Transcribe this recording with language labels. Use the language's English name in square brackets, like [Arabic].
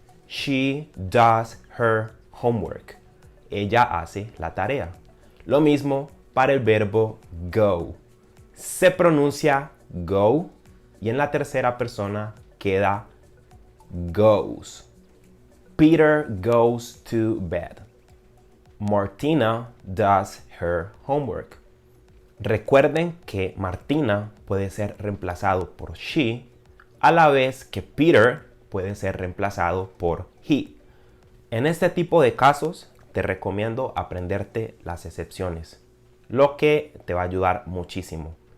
[English] She does her homework. [Spanish] Ella hace la tarea. Lo mismo para el verbo go. Se pronuncia go y en la tercera persona queda goes. [English] Peter goes to bed. Martina does her homework. [Spanish] Recuerden que Martina puede ser reemplazado por she, a la vez que Peter puede ser reemplazado por he. En este tipo de casos te recomiendo aprenderte las excepciones, lo que te va a ayudar muchísimo.